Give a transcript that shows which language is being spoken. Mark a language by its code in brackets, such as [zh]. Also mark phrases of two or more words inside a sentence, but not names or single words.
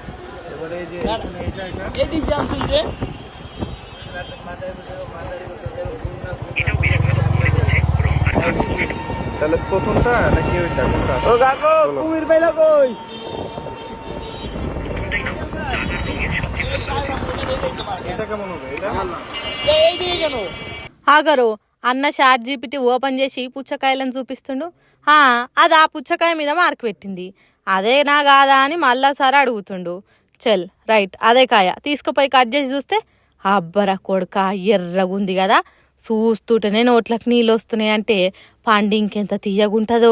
[bn] এবারে এই যে এদিক জানছেন যে তাহলে প্রথমটা নাকি ওইটা কোনটা? ও কাকু কুমির পাইলা কই, এটা কেমন হবে, এটা এই দিকে কেন [te] ఆగరు అన్న ChatGPT ఓపెన్ చేసి పుచ్చకాయలను చూపిస్తుండు. అది ఆ పుచ్చకాయ మీద మార్కు పెట్టింది. అదేనా కాదా అని మళ్ళాసారి అడుగుతుండు. చల్ రైట్ అదే కాయ తీసుకుపోయి కట్ చేసి చూస్తే అబ్బరా కొడుక ఎర్రగుంది కదా, చూస్తుంటేనే నోట్లకు నీళ్ళు వస్తున్నాయి అంటే పండు ఇంకెంత తీయగుంటుందో.